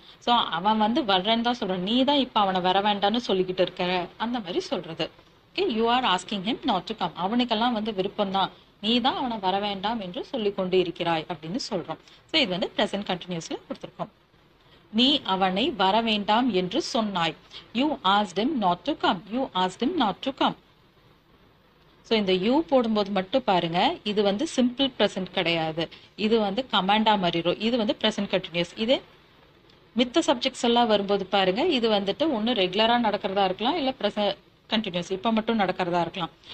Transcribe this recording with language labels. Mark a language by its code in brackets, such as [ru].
[ta] So அவன் வந்து வர்றேன்னு தான் சொல்கிறான், நீ தான் இப்போ அவனை வர வேண்டாம்னு சொல்லிக்கிட்டு இருக்கிற, அந்த மாதிரி சொல்கிறது. [en] Okay, you are asking him not to come. [ta] அவனுக்கெல்லாம் வந்து விருப்பம்தான், நீ தான் அவனை வர வேண்டாம் என்று சொல்லி கொண்டு இருக்கிறாய் அப்படின்னு சொல்கிறோம். ஸோ இது வந்து ப்ரெசன்ட் கண்டினியூஸில் கொடுத்துருக்கோம். நீ அவனை வர வேண்டாம் என்று சொன்னாய். [en] You asked him not to come. You asked him not to come. [ta] So இந்த யூ போடும்போது மட்டும் பாருங்க, இது வந்து சிம்பிள் ப்ரெசன்ட் கிடையாது, இது வந்து கமாண்டா மாறிடும். இது வந்து ப்ரெசன்ட் கண்டினியூஸ். இது மித்த சப்ஜெக்ட்ஸ் எல்லாம் வரும்போது பாருங்க, இது வந்துட்டு ஒன்று ரெகுலராக நடக்கிறதா இருக்கலாம், இல்லை கண்டினியூஸ் இப்போ மட்டும் நடக்கிறதா இருக்கலாம்.